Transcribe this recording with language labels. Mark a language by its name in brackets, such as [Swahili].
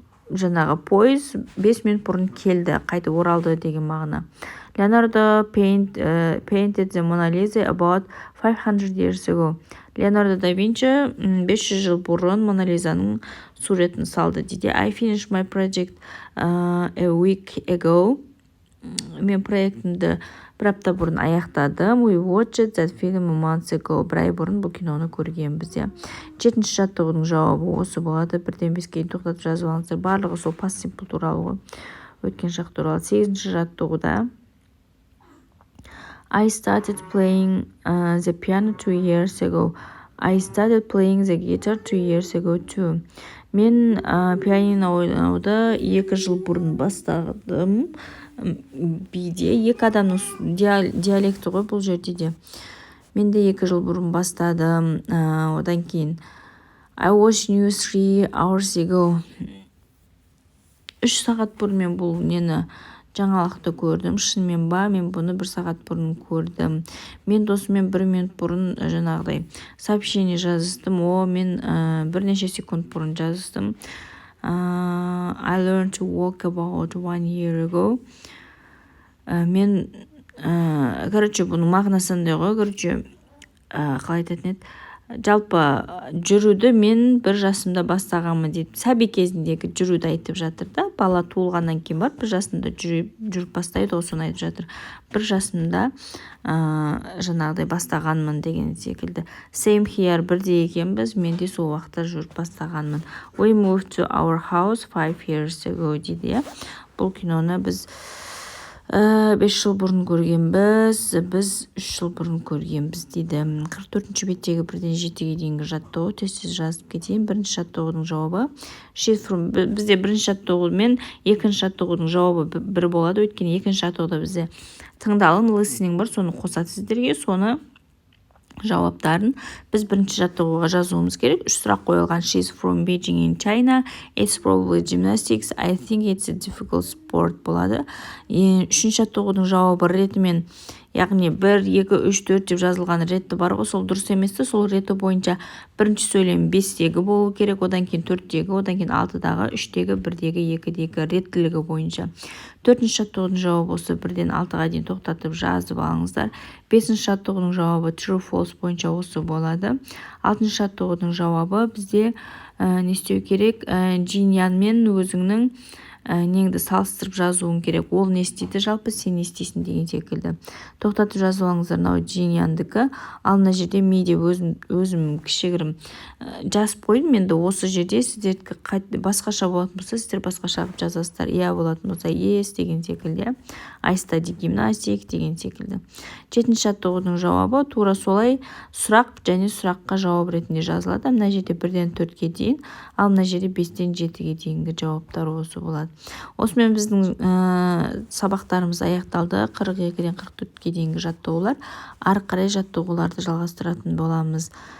[Kazakh] Жаңағы пойыз 5 минут бұрын келді, қайтып оралды деген мағына. [English] Leonardo painted the Mona Lisa about 500 years ago. [Kazakh] Леонардо да Винчи 500 жыл бұрын Мона Лизаның суретін салды дейді. [English] I finished my project a week ago. [Kazakh] Мен проектімді бір апта бұрын аяқтадым. [English] We watched that film a month ago. [Kazakh] Бір ай бұрын бұл киноны көргенбіз. 7-ші жаттығудың жауабы осы болады. 1-ден 5-ге дейін тоқтатып жазып алыңыздар. Барлығы сол past simple туралы ғой. Өткен шақ туралы. 8-ші жаттығуда [English] I started playing the piano 2 years ago. I started playing the guitar 2 years ago too. [Kazakh] Мен пианино ойнауды 2 жыл бұрын бастадым. Биде 2 адамның диалекті ғой бұл жерде де. Мен де 2 жыл бұрын бастадым. Одан кейін [English] I watched news 3 hours ago. [Kazakh] 3 сағат бұрын мен бұл нені жаңалықты көрдім. Шынымен ба, мен бұны 1 сағат бұрын көрдім. Мен досыммен 1 минут бұрын жаңағыдай сообщение жазыстым. Мен бірнеше секунд бұрын жазыстым. [English] I learned to walk about 1 year ago. [Kazakh] Мен, бұның мағынасындай ғой, қалай айтатын еді? Жалпы жүруді мен 1 жасымда бастағанмын дейді. Сәби кезіндегі жүруді айтып жатыр да. Бала туылғаннан кейін бар, 1 жасында жүріп бастайды, осыны айтып жатыр. 1 жасымда жаңағыдай бастағанмын деген секілді. [English] Same here, [Kazakh] бірде екенбіз, мен де сол уақытта жүріп бастағанмын. [English] We moved to our house 5 years ago дейді. [Kazakh] Бұл киноны біз 5 жыл бұрын көргенбіз, біз 3 жыл бұрын көргенбіз дейді. 44-ші беттегі 1-ден 7-ге дейінгі жаттығу тез жазып кетейін. 1-ші жаттығудың жауабы бізде 1-ші жаттығу мен 2-ші жаттығудың жауабы 1 болады. Өйткені 2-ші жаттығуда бізде тыңдалым, listening бар, соны қосады сіздерге, соны жауаптарын біз 1-ші жаттығуға жазуымыз керек. 3 сұрақ қойылған. [English] She's from Beijing in China. It's probably gymnastics. I think it's a difficult sport болады. [Kazakh] 3-ші жаттығудың жауабы ретімен, яғни 1, 2, 3, 4 деп жазылған ретті бар ғой, сол дұрыс еместі. Сол реті бойынша бірінші сөйлем 5-тегі болу керек, одан кейін 4-тегі, одан кейін 6-дағы, 3-тегі, 1-дегі, 2-дегі реттілігі бойынша. 4-ші жаттығудың жауабы осы 1-ден 6-ға дейін тоқтатып жазып алыңыздар. 5-ші жаттығудың жауабы true false бойынша осы болады. 6-ші жаттығудың жауабы бізде не істеу керек? Джиньян мен өзіңнің неңді салыстырып жазуың керек. Ол не істейді, жалпы сен не істейсің деген секілді. Тоқтатып жазып алыңыздар. Мынау Джиньяндікі. Ал мына жерде меде өзім кішігірім жазып қойдым. Енді осы жерде сіздерді басқаша болатын болса, сіздер басқаша жазасыздар. Иә болатын болса, yes деген секілді. [English] I study gymnastics [Kazakh] деген секілді. 7-ші жаттығудың жауабы тура солай сұрақ және сұраққа жауап ретінде жазылады. Мына жерде 1-ден 4-ге дейін, ал мына жерде 5-ден 7-ге дейінгі жауаптар осы болады. Осымен біздің сабақтарымыз аяқталды. 42-ден 44-ге дейінгі жаттығулар. Ары қарай жаттығуларды жалғастыратын боламыз.